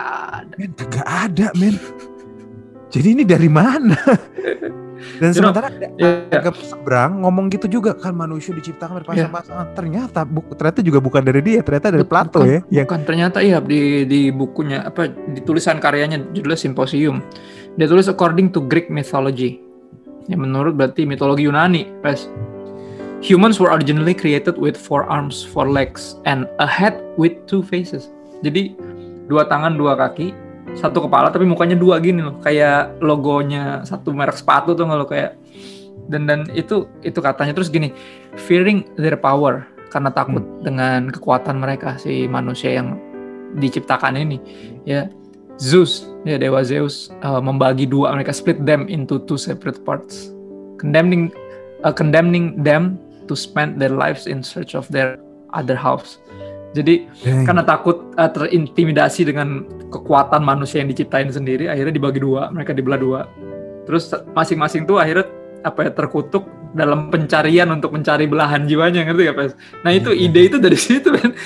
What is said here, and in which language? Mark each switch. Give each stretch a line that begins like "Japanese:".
Indonesian: Ada. men kagak ada men. Jadi ini dari mana? Dan
English: You know,
Indonesian: sementara ya. agak seberang ngomong gitu juga kan manusia diciptakan berpasang-pasangan. Ternyata juga bukan dari dia, ternyata dari Plato ya. Yang Bukan ternyata ya di bukunya apa di tulisan karyanya judulnya Symposium. Dia tulis
English: according to Greek mythology.
Indonesian: Yang menurut berarti mitologi Yunani, guys.
English: Humans were originally created with 4 arms, 4 legs, and a head with 2 faces.
Indonesian: Jadi 2 tangan, 2 kaki, 1 kepala tapi mukanya 2 gini loh, kayak logonya satu merek sepatu tuh kalau kayak dan itu katanya terus gini,
English: fearing their power
Indonesian: karena takut dengan kekuatan mereka si manusia yang diciptakan ini ya.
English: Zeus,
Indonesian: ya dewa Zeus membagi 2 mereka,
English: split them into 2 separate parts, condemning them to spend their lives in search of their other halves.
Indonesian: Jadi karena takut terintimidasi dengan kekuatan manusia yang diciptain sendiri, akhirnya dibagi 2, mereka dibelah 2. Terus masing-masing tuh akhirnya terkutuk dalam pencarian untuk mencari belahan jiwanya, ngerti gak Pes? Nah itu ide itu dari situ kan.